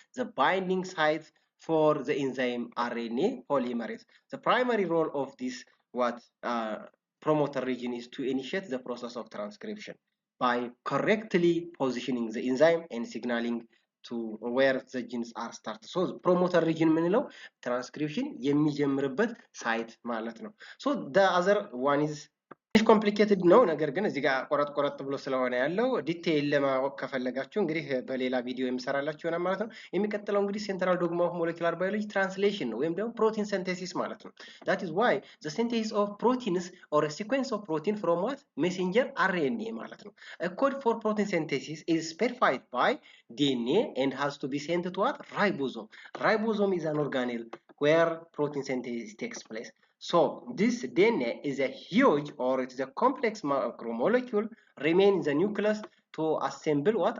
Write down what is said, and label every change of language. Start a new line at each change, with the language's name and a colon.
English: The binding site for the enzyme RNA polymerase. The primary role of this what promoter region is to initiate the process of transcription by correctly positioning the enzyme and signaling to where the genes are started.
Amharic: So promoter region ምንለው transcription የሚጀምርበት ሳይት ማለት ነው።
English: So the other one is
Amharic: ኮምፕሊኬትድ ነው። ነገር ግን እዚህ ጋር ቆረጥ ብሎ ስለሆነ ያለው ዲቴይል ለማወቅ ከፈለጋችሁ እንግዲህ በሌላ ቪዲዮ የምሰራላችሁ ይሆናል ማለት ነው። የሚቀጥለው እንግዲህ ሴንትራል ዶግማ ኦፍ ሞለኪውላር ባዮሎጂ ትራንስሌሽን ነው ወይም ደግሞ ፕሮቲን ሲንቴሲስ ማለት ነው።
English: that is why the synthesis of proteins or a sequence of protein from what? messenger RNA
Amharic: ማለት ነው.
English: A code for protein synthesis is specified by DNA and has to be sent to what? ribosome. Ribosome is an organelle where protein synthesis takes place. So this DNA is a huge or it is a complex macromolecule remain in the nucleus to assemble what?